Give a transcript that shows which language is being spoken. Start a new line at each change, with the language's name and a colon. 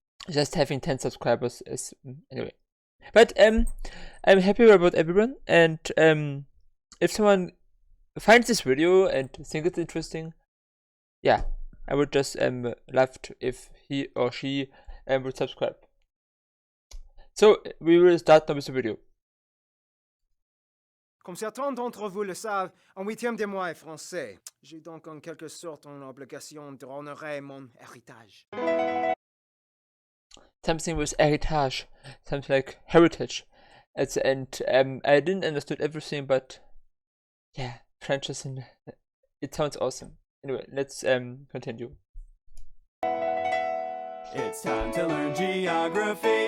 English: Just having 10 subscribers is anyway. But I'm happy about everyone, and if someone finds this video and think it's interesting, yeah, I would just love to if he or she would subscribe. So we will start now with the video.
French: Comme certains d'entre vous le savent, un huitième de moi est français. J'ai donc en quelque sorte une obligation d'honorer mon héritage.
English: Something with heritage, something like heritage at the end. I didn't understood everything, but yeah, French is in. It sounds awesome. Anyway, let's continue. It's time to learn geography.